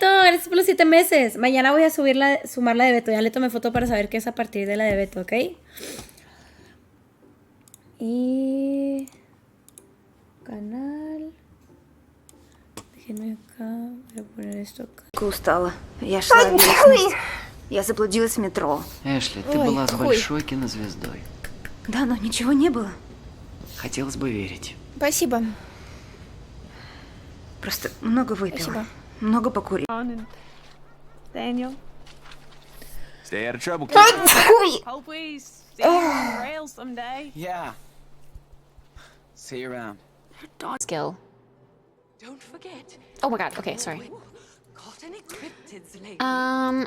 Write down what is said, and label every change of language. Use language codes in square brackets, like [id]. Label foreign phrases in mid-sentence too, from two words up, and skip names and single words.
[es] Gracias por los 7 meses. Mañana voy a sumar la de Beto. Ya le tomé foto para saber qué es a partir de la de Beto, ¿ok? Y... Canal... Déjenme acá. Voy a poner esto acá. [ru] Устала. Я шла весь. Я заблудилась в метро. Эшли, ты Ой, была с хуй. большой кинозвездой. Да, но ничего не было. Хотелось бы верить. Спасибо. Просто много выпила. Спасибо. Много покурила. [en] Daniel. Stay out of trouble, kid. [ru] Хуй! [en] Hope we see you on the rails someday. Yeah. See you around. Skill. Don't forget. Oh my god, okay, sorry. Caught any cryptids lately?